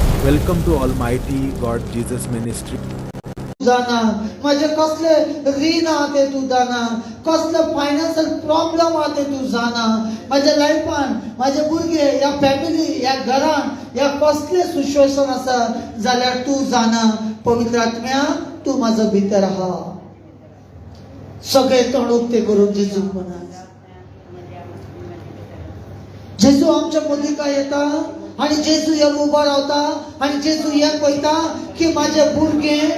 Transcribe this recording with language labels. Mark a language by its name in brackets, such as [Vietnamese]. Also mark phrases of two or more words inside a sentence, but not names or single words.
[English] Welcome to Almighty God Jesus Ministry. [Konkani] जाना माझे कसले ऋण आते तू जाना कसले [English] financial problem [Konkani] आते तू जाना माझ्या लाईफान माझे भुरगे या फॅमिली या घरान या कसले सिच्युएशन आसा जाल्यार तू जाना पवित्र आत्म्या तू माझा भितर आहा सगळे तोंड उक्ते करून जेजू म्हणा जेजू आमच्या मदीं काय येता आणि जेजू ह्या उभा रावता आणि जेजू हे पळयता की माझे भुरगे